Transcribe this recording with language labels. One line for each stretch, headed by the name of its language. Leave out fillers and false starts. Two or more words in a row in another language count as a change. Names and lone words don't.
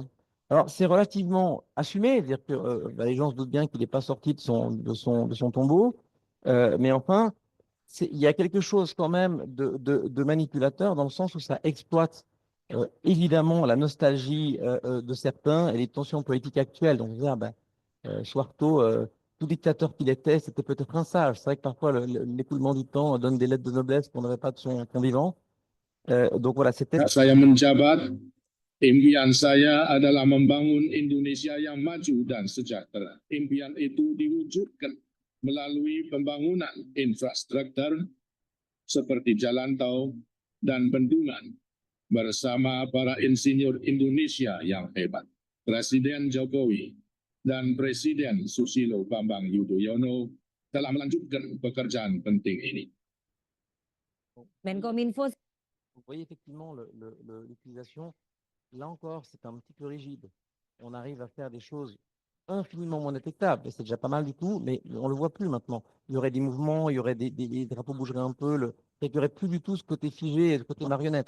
French: Alors, c'est relativement assumé, c'est-à-dire que les gens se doutent bien qu'il n'est pas sorti de son tombeau, mais enfin, il y a quelque chose quand même de manipulateur dans le sens où ça exploite évidemment la nostalgie de certains et les tensions politiques actuelles. Donc, Suharto, tout dictateur qu'il était, c'était peut-être un sage. C'est vrai que parfois, l'écoulement du temps donne des lettres de noblesse qu'on n'aurait pas de son vivant. Donc voilà, c'était...
Indonesian: Saya menjabat, impian saya adalah membangun Indonesia yang maju dan sejahtera. Impian itu diwujudkan melalui pembangunan infrastruktur seperti jalan tol dan bendungan bersama para insinyur Indonesia yang hebat. Presiden Jokowi dan Presiden Susilo Bambang Yudhoyono telah melanjutkan pekerjaan penting ini. Menkominfo.
French: Vous voyez effectivement l'utilisation. Là encore, c'est un petit peu rigide. On arrive à faire des choses infiniment moins détectables. Et c'est déjà pas mal du tout, mais on ne le voit plus maintenant. Il y aurait des mouvements, il y aurait des drapeaux bougeraient un peu. Il n'y aurait plus du tout ce côté figé et ce côté marionnette.